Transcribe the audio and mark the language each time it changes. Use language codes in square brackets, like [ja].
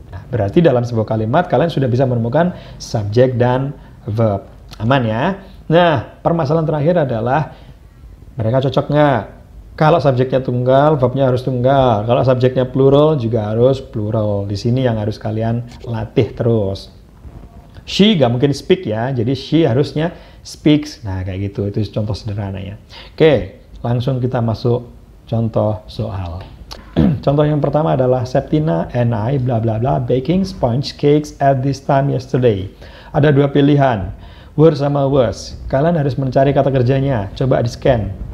[id] Nah, berarti dalam sebuah kalimat kalian sudah bisa menemukan subjek dan verb. Aman ya? Nah, permasalahan terakhir adalah mereka cocok nggak? Kalau subjeknya tunggal, verbnya harus tunggal. Kalau subjeknya plural, juga harus plural. Di sini yang harus kalian latih terus. She nggak mungkin speak ya, jadi she harusnya speaks. Nah, kayak gitu. Itu contoh sederhananya. Oke, langsung kita masuk contoh soal. Contoh yang pertama adalah [en] Septina and I bla bla bla baking sponge cakes at this time yesterday. [id] Ada dua pilihan, were sama was. Kalian harus mencari kata kerjanya. Coba di scan.